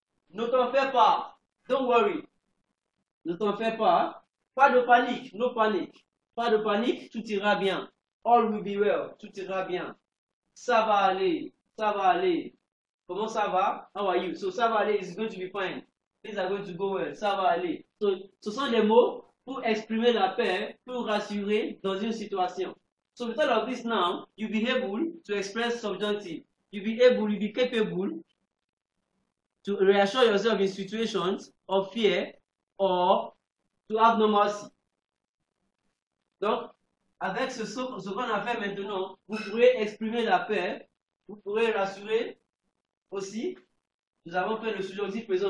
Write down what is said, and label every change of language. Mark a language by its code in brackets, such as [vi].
[fr] Ne t'en fais pas. [en] Don't worry. [fr] Ne t'en fais pas. Pas de panique. [en] No panic. [fr] Pas de panique. Tout ira bien. [en] All will be well. [fr] Tout ira bien. Ça va aller. Ça va aller. Comment ça va? [en] How are you? So [fr] ça va aller [en] is going to be fine. Things are going to go well. [fr] Ça va aller. So, ce sont des mots pour exprimer la paix, pour rassurer dans une situation. [en] So with all of this now, you'll be able to express subjunctive. You'll be capable to reassure yourself in situations of fear or to have normalcy. [fr] Donc, avec ce qu'on a fait maintenant, vous pourrez exprimer la paix, vous pourrez rassurer aussi. Nous avons fait le subjonctif présent.